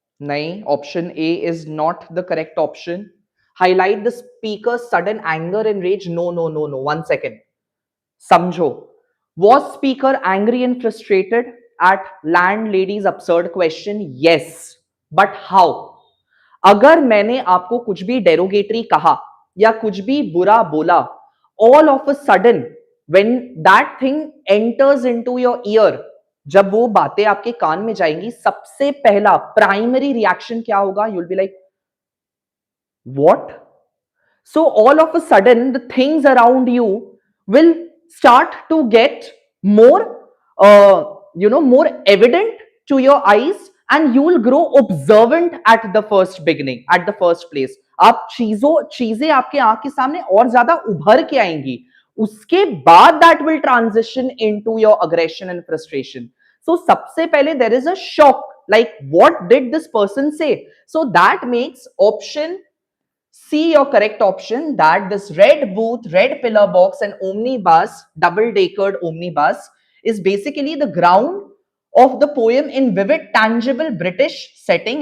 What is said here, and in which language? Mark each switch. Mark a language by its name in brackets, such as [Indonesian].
[English] नहीं, option A is not the correct option. Highlight the speaker's sudden anger and rage. No. 1 second. समझो. Was speaker angry and frustrated at landlady's absurd question? Yes. But how? [Hindi] अगर मैंने आपको कुछ भी derogatory कहा या कुछ भी बुरा बोला, [English] all of a sudden when that thing enters into your ear, [Hindi] जब वो बातें आपके कान में जाएंगी, सबसे पहला प्राइमरी रिएक्शन क्या होगा? [English] You will be like what? So all of a sudden the things around you will start to get more more evident to your eyes, and you will grow observant at the first beginning, at the first place. [Hindi] आप चीजें आपके आंख के सामने और ज्यादा उभर के आएंगी. उसके बाद [English] that will transition into your aggression and frustration. So [Hindi] सबसे पहले [English] there is a shock, like what did this person say? So that makes option C your correct option, that this red booth, red pillar box and omnibus, double-decker omnibus, is basically the ground of the poem in vivid, tangible British setting.